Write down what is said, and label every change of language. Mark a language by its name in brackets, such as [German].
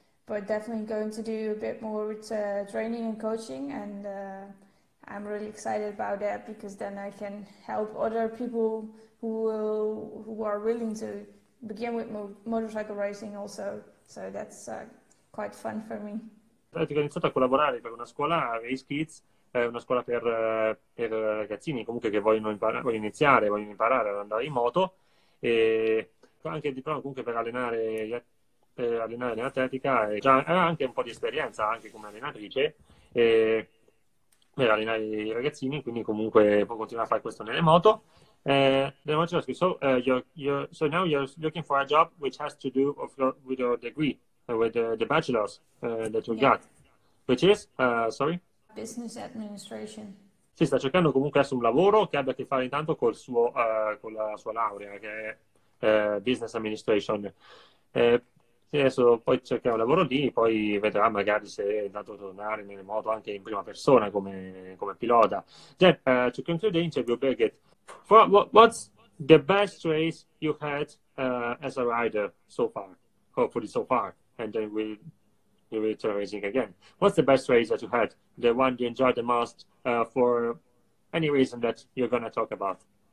[English] But definitely going to do a bit more with training and coaching, and I'm really excited about that, because then I can help other people who are willing to begin with motorcycle racing also. So that's quite fun for me. [Italian] Ho iniziato a collaborare per una scuola, Race Kids, una scuola per ragazzini comunque che vogliono iniziare, vogliono imparare ad andare in moto, e anche il diploma comunque per allenare l'atletica, e già ha anche un po' di esperienza anche come allenatrice per allenare i ragazzini, quindi comunque può continuare a fare questo nelle moto. [English] Then I want to ask you, so now you're looking for a job which has to do with your degree, with the bachelor's that you got, which is, sorry? Business administration. [Italian] Si sta cercando comunque adesso un lavoro che abbia a che fare intanto con la sua laurea, che è business administration. Adesso poi cercherà un lavoro lì, poi vedrà magari se intanto tornare nelle moto anche in prima persona come pilota. [English] Then, to conclude the interview, Birgit, what's the best race you had as a rider so far? Hopefully so far, and then you will turn racing again. What's the best race that you had? The one you enjoyed the most for any reason that you're going to talk about?